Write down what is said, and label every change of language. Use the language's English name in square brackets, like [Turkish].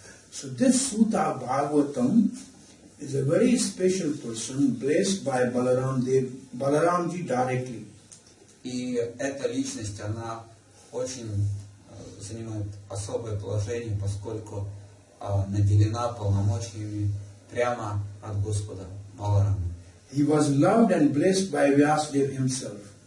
[English] So this Suta Bhagavatam is a very special person blessed by Balaramji directly. [Russian] И эта личность, она очень занимает особое положение, поскольку наделена полномочиями прямо от Господа Баларама. [English] He was loved and blessed by Vyasadeva himself.